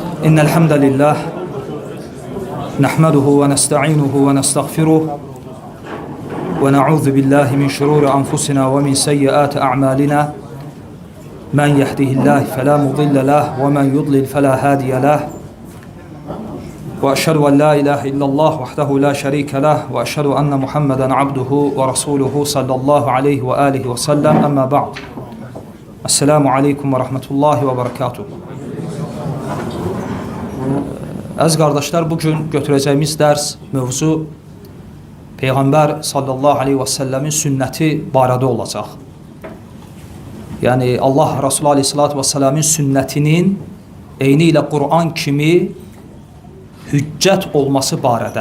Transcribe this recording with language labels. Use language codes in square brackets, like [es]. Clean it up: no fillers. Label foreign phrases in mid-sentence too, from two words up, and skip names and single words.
[ar] إن الحمد لله نحمده ونستعينه ونستغفره ونعوذ بالله من شرور أنفسنا ومن سيئات أعمالنا من يهده الله فلا مضل له ومن يضلل فلا هادي له وأشهد أن لا إله إلا الله وحده لا شريك له وأشهد أن محمدا عبده ورسوله صلى الله عليه وآله وسلم أما بعد السلام عليكم ورحمة الله وبركاته. [az] Əziz qardaşlar, bugün götürəcəyimiz dərs mövzu Peyğəmbər [ar] صلى الله عليه وسلم [az] sünnəti barədə olacaq. Yəni Allah Resulü [ar] عليه الصلاة والسلام [az] sünnətinin eyni ilə Qur'an kimi hüccət olması barədə.